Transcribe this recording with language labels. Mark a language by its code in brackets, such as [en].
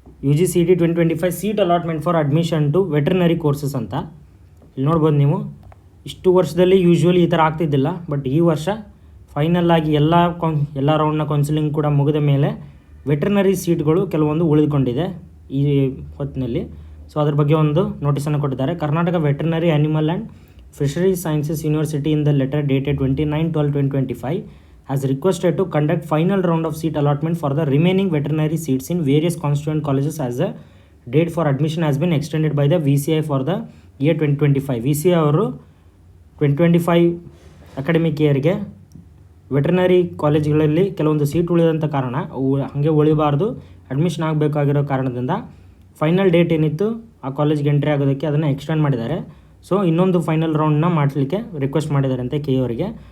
[en] UGCET 2025 seat allotment for admission to veterinary courses ಅಂತ. [kn] ಇಲ್ಲಿ ನೋಡ್ಬೋದು ನೀವು, ಇಷ್ಟು ವರ್ಷದಲ್ಲಿ ಯೂಶ್ವಲಿ ಈ ಥರ ಆಗ್ತಿದ್ದಿಲ್ಲ, ಬಟ್ ಈ ವರ್ಷ ಫೈನಲ್ ಆಗಿ ಎಲ್ಲ ರೌಂಡ್ನ ಕೌನ್ಸಿಲಿಂಗ್ ಕೂಡ ಮುಗಿದ ಮೇಲೆ ವೆಟರ್ನರಿ ಸೀಟ್ಗಳು ಕೆಲವೊಂದು ಉಳಿದುಕೊಂಡಿದೆ ಈ ಹೊತ್ತಿನಲ್ಲಿ. ಸೊ ಅದ್ರ ಬಗ್ಗೆ ಒಂದು ನೋಟಿಸನ್ನು ಕೊಟ್ಟಿದ್ದಾರೆ. [en] Karnataka veterinary animal and Fisheries Sciences University in the letter dated 29/12/2025 has requested to conduct final round of seat allotment for the remaining veterinary seats in various constituent colleges as the date for admission has been extended by the VCI for the year 2025. [kn] VCI ಅವರು 2025 academic ಇಯರ್ಗೆ veterinary ಕಾಲೇಜ್ಗಳಲ್ಲಿ ಕೆಲವೊಂದು seat ಉಳಿದಂಥ ಕಾರಣ ಅವು ಹಾಗೆ ಉಳಿಬಾರ್ದು, admission ಆಗಬೇಕಾಗಿರೋ ಕಾರಣದಿಂದ final date ಏನಿತ್ತು ಆ ಕಾಲೇಜ್ಗೆ ಎಂಟ್ರಿ ಆಗೋದಕ್ಕೆ ಅದನ್ನು ಎಕ್ಸ್ಟೆಂಡ್ ಮಾಡಿದ್ದಾರೆ. ಸೊ ಇನ್ನೊಂದು ಫೈನಲ್ ರೌಂಡ್ನ ಮಾಡಲಿಕ್ಕೆ ರಿಕ್ವೆಸ್ಟ್ ಮಾಡಿದ್ದಾರೆ ಅಂತ ಕೆ ಅವರಿಗೆ.